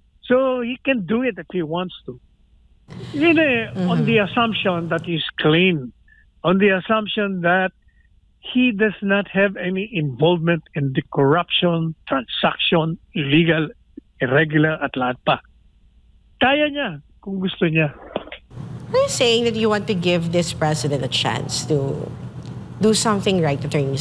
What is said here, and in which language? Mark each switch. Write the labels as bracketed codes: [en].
[en] So he can do it if he wants to. Yun on the assumption that he's clean, on the assumption that he does not have any involvement in the corruption, transaction, illegal, irregular [tl] at lahat pa. Kaya niya kung gusto niya. [en] Are you saying that you want to give this president a chance to do something right, Atty.